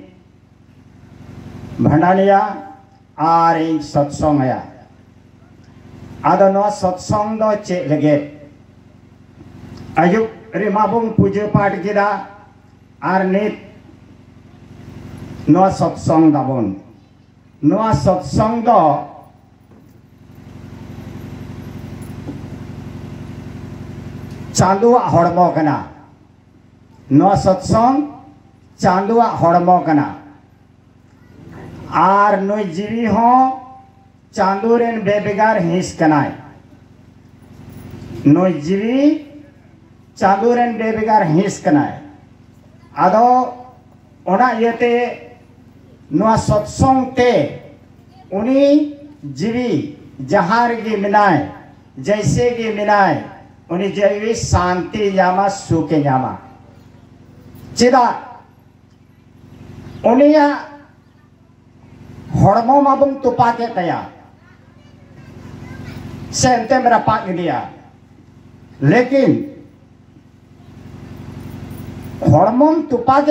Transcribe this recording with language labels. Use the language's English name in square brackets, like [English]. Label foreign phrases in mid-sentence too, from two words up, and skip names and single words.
[Santali] भंडानिया आर इन सत्संग आया आदो नोआ सत्संग दो चे लगे अयुब रिमाबुंग पूजे पाठ किदा आर नित नोआ सत्संग दाबुन नोआ सत्संग दो चांदुआ हड़मो कना नोआ सत्संग चांदुआ हड़मो कना आर नुई जीवी हो चांदूरेन बेबेगार हिंस कनाय नुई जीवी चांदूरेन बेबेगार हिंस कनाय आदो ओना येते नोआ सत्संग ते उनी जीवी जहार की मिनाय [Hindi] जैसे की [Santali] मिनाय उनी जीवी शांति जामा सुखे जामा चिदा उनिया हड़मो माबुंग तुपा के तया सेंते मेरा पाक दिया लेकिन हड़मों तुपा के